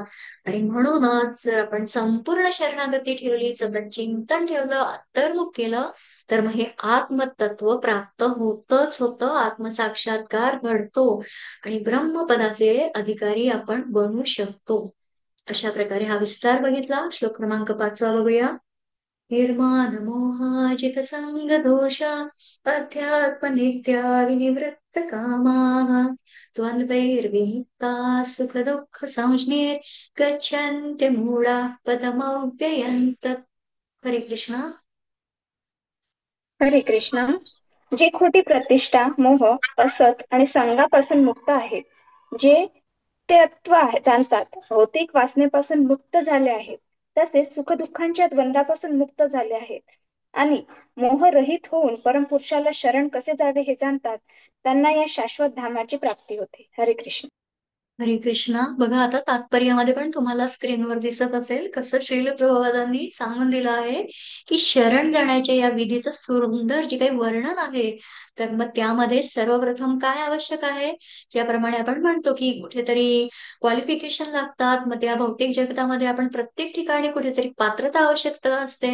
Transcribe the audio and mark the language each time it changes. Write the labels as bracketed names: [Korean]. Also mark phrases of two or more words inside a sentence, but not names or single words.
[Marathi] आणि म्हणूनच जर आपण संपूर्ण शरणागती ठेवली, सतत चिंतन ठेवलं, अंतर्मुख केलं, तर मग हे आत्मतत्व प्राप्त होतच होतं, आत्मसाक्षात्कार घडतो आणि ब्रह्मपदाचे अधिकारी आपण बनू शकतो. अशा प्रकारे हा विस्तार बघितला. श्लोक क्रमांक 5 बघूया. [Sanskrit] निर्माण मोहाजित संग दोषा अध्यात्म नित्या विनिवृत्त कामाः द्वंद्वैर्विमुक्ता सुख दुःख संज्ञे गच्छन्ति मूढा पदमव्ययम् तत्. [Marathi] हरे कृष्णा. हरे कृष्णा. जे खोटी प्रतिष्ठा, मोह, असत आणि संगापासून मुक्त आहेत, जे ते तत्व जाणतात, भौतिक वासनेपासून मुक्त झाले आहेत, तसेच सुखदुःखांच्या द्वंद्वापासून मुक्त झाले आहेत आणि मोहरहित होऊन परमपुरुषाला शरण कसे जावे हे जाणतात, त्यांना या शाश्वत धामाची प्राप्ती होते. हरे कृष्ण. हरे कृष्णा. बघा आता तात्पर्यामध्ये पण तुम्हाला स्क्रीनवर दिसत असेल कसं श्रील प्रभुपादांनी सांगून दिलं आहे की शरण जाण्याच्या या विधीचं सुंदर जे काही वर्णन आहे. तर मग त्यामध्ये सर्वप्रथम काय आवश्यक आहे, ज्याप्रमाणे आपण म्हणतो की कुठेतरी क्वालिफिकेशन लागतात, मग त्या भौतिक जगतामध्ये आपण प्रत्येक ठिकाणी कुठेतरी पात्रता आवश्यकता असते.